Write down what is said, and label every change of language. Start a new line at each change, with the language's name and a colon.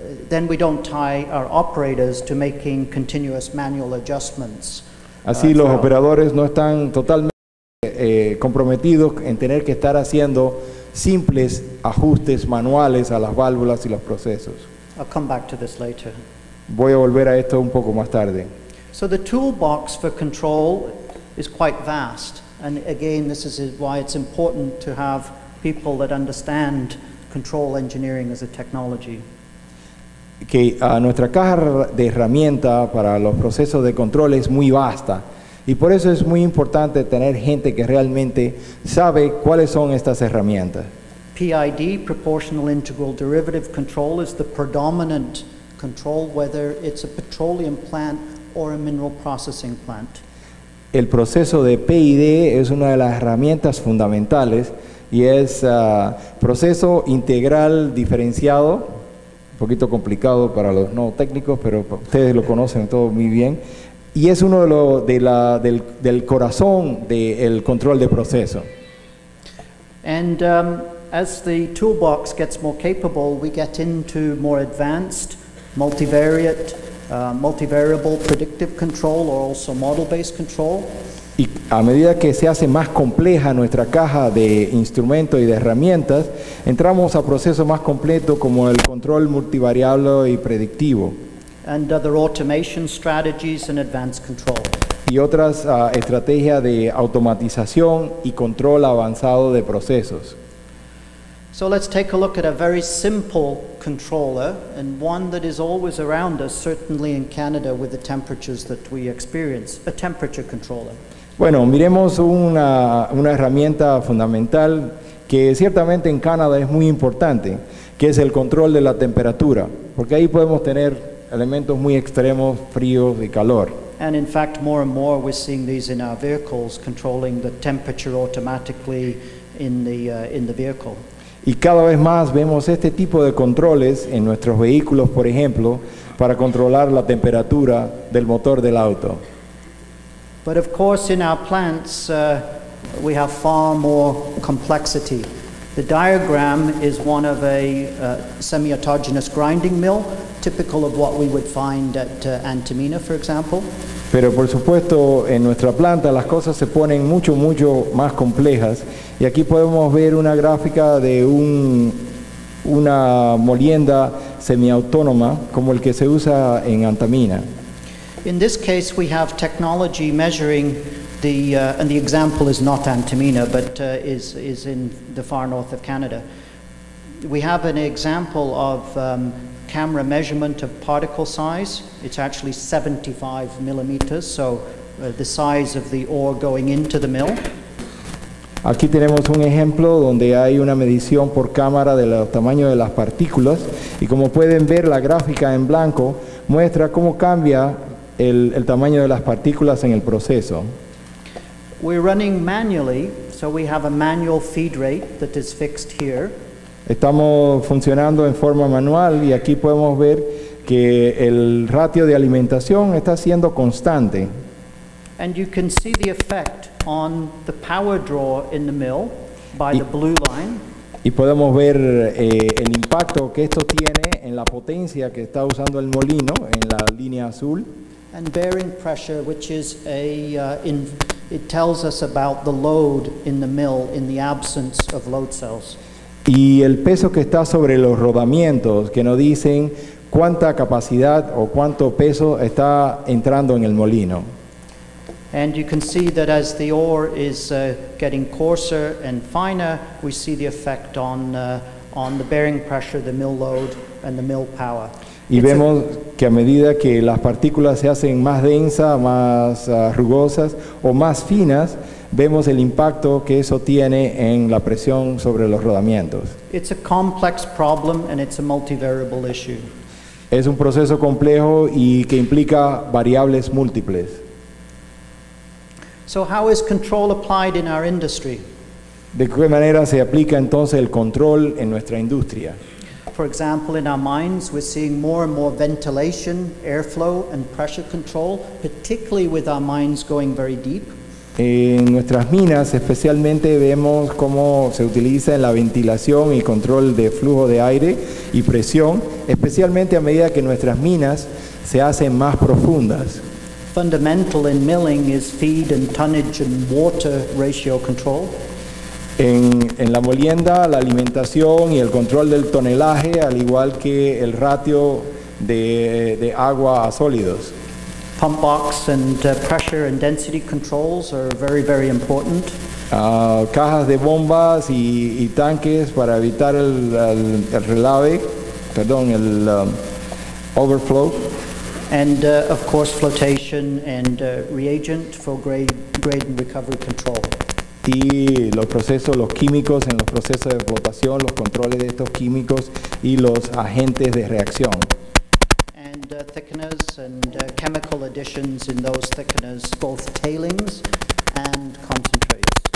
English: Then we don't tie our operators to making continuous manual adjustments.
Spanish: Así los operadores no están totalmente comprometidos en tener que estar haciendo simples ajustes manuales a las válvulas y los procesos.
English: I'll come back to this later.
Spanish: Voy a volver a esto un poco más tarde.
English: So the toolbox for control is quite vast. And again, this is why it's important to have people that understand control engineering as a technology.
Spanish: Que nuestra caja de herramientas para los procesos de control es muy vasta y por eso es muy importante tener gente que realmente sabe cuáles son estas herramientas.
English: PID, Proportional Integral Derivative Control, is the predominant control, whether it's a petroleum plant or a mineral processing plant.
Spanish: El proceso de PID es una de las herramientas fundamentales y es proceso integral diferenciado, un poquito complicado para los no técnicos, pero ustedes lo conocen todo muy bien, y es uno del corazón del control de proceso.
English: And as the toolbox gets more capable, we get into more advanced, multivariate, multivariable predictive control, or also model-based control.
Spanish: Y a medida que se hace más compleja nuestra caja de instrumentos y de herramientas, entramos a procesos más completos como el control multivariable y predictivo.
English: And other automation strategies and advanced control.
Spanish: Y otras estrategias de automatización y control avanzado de procesos.
English: So let's take a look at a very simple controller, and one that is always around us, certainly in Canada with the temperatures that we experience, a temperature controller.
Spanish: Bueno, miremos una herramienta fundamental que ciertamente en Canadá es muy importante, que es el control de la temperatura, porque ahí podemos tener elementos muy extremos, fríos y calor.
English: And in fact, more and more we're seeing these in our vehicles, controlling the temperature automatically in the vehicle.
Spanish: Y cada vez más vemos este tipo de controles en nuestros vehículos, por ejemplo, para controlar la temperatura del motor del auto.
English: But of course, in our plants, we have far more complexity. The diagram is one of a semi-autogenous grinding mill, typical of what we would find at Antamina, for example.
Spanish: Pero por supuesto en nuestra planta las cosas se ponen mucho más complejas y aquí podemos ver una gráfica de una molienda semiautónoma como el que se usa en Antamina.
English: In this case we have technology measuring and the example is not Antamina but is in the far north of Canada. We have an example of camera measurement of particle size. It's actually 75 millimeters, so the size of the ore going into the mill.
Spanish: Aquí tenemos un ejemplo donde hay una medición por cámara del tamaño de las partículas y como pueden ver la gráfica en blanco muestra cómo cambia el tamaño de las partículas en el proceso.
English: We're running manually, so we have a manual feed rate that is fixed here.
Spanish: Estamos funcionando en forma manual y aquí podemos ver que el ratio de alimentación está siendo constante.
English: And you can see the effect on the power draw in the mill by the blue line.
Spanish: Y podemos ver el impacto que esto tiene en la potencia que está usando el molino en la línea azul.
English: And bearing pressure, which is it tells us about the load in the mill in the absence of load cells.
Spanish: Y el peso que está sobre los rodamientos, que nos dicen cuánta capacidad o cuánto peso está entrando en el molino.
English: And you can see that as the ore is getting coarser and finer, we see the effect on the bearing pressure, the mill load, and the mill power.
Spanish: Y vemos que a medida que las partículas se hacen más densas, más rugosas o más finas, vemos el impacto que eso tiene en la presión sobre los rodamientos.
English: It's a complex problem and it's a multivariable issue.
Spanish: Es un proceso complejo y que implica variables múltiples.
English: So how is control applied in our industry?
Spanish: ¿De qué manera se aplica entonces el control en nuestra industria?
English: For example, in our mines, we're seeing more and more ventilation, airflow, and pressure control, particularly with our mines going very deep.
Spanish: En nuestras minas especialmente vemos cómo se utiliza en la ventilación y control de flujo de aire y presión, especialmente a medida que nuestras minas se hacen más profundas.
English: Fundamental in milling is feed and tonnage and water ratio control.
Spanish: En la molienda, la alimentación y el control del tonelaje, al igual que el ratio de agua a sólidos.
English: Pump box and pressure and density controls are very, very important.
Spanish: Cajas de bombas y tanques para evitar el relave, perdón, el overflow.
English: And of course flotation and reagent for grade and recovery control.
Spanish: Y los procesos, los químicos en los procesos de flotación, los controles de estos químicos y los agentes de reacción.
English: And thickeners and chemical additions in those thickeners, both tailings and concentrates.